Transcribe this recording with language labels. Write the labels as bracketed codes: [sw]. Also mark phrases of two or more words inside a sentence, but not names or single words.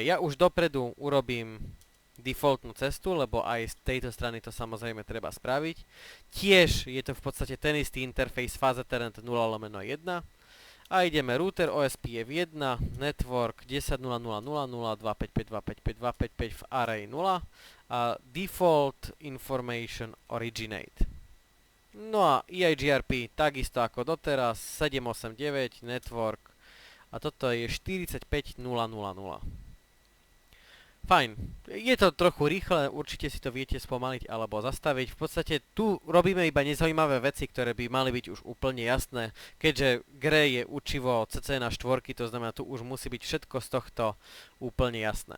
[sk] Ja už dopredu urobím defaultnú cestu, lebo aj z tejto strany to samozrejme treba spraviť. Tiež je to v podstate ten istý [en] interface Ethernet 0/1. [sk] A ideme [en] router OSPF 1, network 10.0.0.0.255.255.255 [sk] v array 0 a [en] default information originate. [sk] No a EIGRP takisto ako doteraz 789 network a toto je 45.0.0.0. Fajn, je to trochu rýchle, určite si to viete spomaliť alebo zastaviť. V podstate tu robíme iba nezaujímavé veci, ktoré by mali byť už úplne jasné, keďže GRE je učivo CC na štvorky, to znamená tu už musí byť všetko z tohto úplne jasné.